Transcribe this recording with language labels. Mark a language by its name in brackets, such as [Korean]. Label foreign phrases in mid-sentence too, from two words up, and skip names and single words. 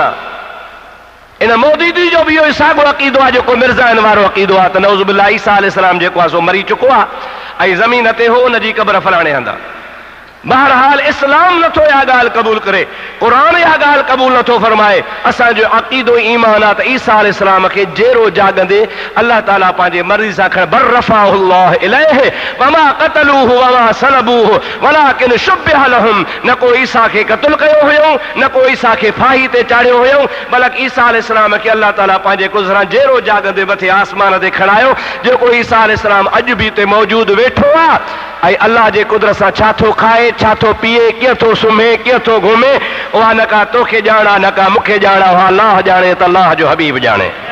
[Sindhi] इन मौदूदी जो बि इहो साॻियो अक़ीदो आहे जेको मिर्ज़ाइन वारो अक़ीदो आहे त [Arabic] نعوذ بالله [Sindhi] ईसा अलैहिस्सलाम जेको आहे सो मरी चुको आहे ऐं ज़मीन ते हो उनजी क़बर फलाणे हंधा। बहरहाल इस्लाम नथो इहा ॻाल्हि क़बूल करे, क़ुरान इहा ॻाल्हि क़बूल नथो फरमाए। असांजो अक़ीदो ईमान आहे त ईसा अलैहिस्सलाम खे जेरो जाॻंदे अलाह ताला पंहिंजे मर्ज़ी सां खण [Arabic] بل رفعه الله إليه وما قتلوه وما صلبوه ولكن شبه لهم. [Sindhi] न को ईसा खे क़त्ल कयो हुयो, न को ईसा खे फाही ते चाढ़ियो हुयो, बल्कि ईसा अलैहिस्सलाम खे अलाह ताला पंहिंजे गुज़रां जेरो जाॻंदे मथे आसमान ते खणायो, जेको ईसा अलैहिस्सलाम अॼु बि हिते मौजूदु वेठो आहे ऐं अलाह जे कुदरत सां छा थो खाए, छा थो पीए, कीअं थो सुम्हे, कीअं थो घुमे, उहा न का तोखे ॼाणा न का मूंखे ॼाणा, उहा अलाह ॼाणे त अलाह जो हबीब ॼाणे।